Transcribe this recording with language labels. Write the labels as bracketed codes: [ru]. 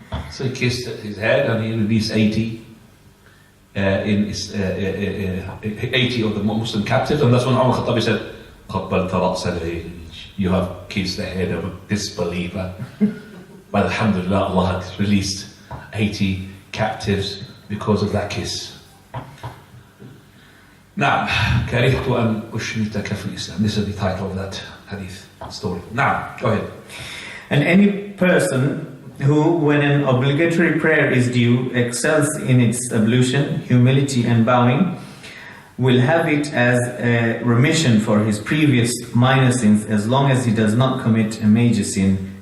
[en] So he kissed his head, and he released 80 80 of the Muslim captives, and that's when Umar Khattabi said, [ar] قبلت رأس العيج. [en] You have kissed the head of a disbeliever. But alhamdulillah, Allah had released 80 captives because of that kiss. [ar] نعم كرهت أن أشمتك في الإسلام. [en] This is the title of that hadith story. Now, go ahead. And any person who, when an obligatory prayer is due, excels in its ablution, humility and bowing, will have it as a remission for his previous minor sins as long as he does not commit a major sin.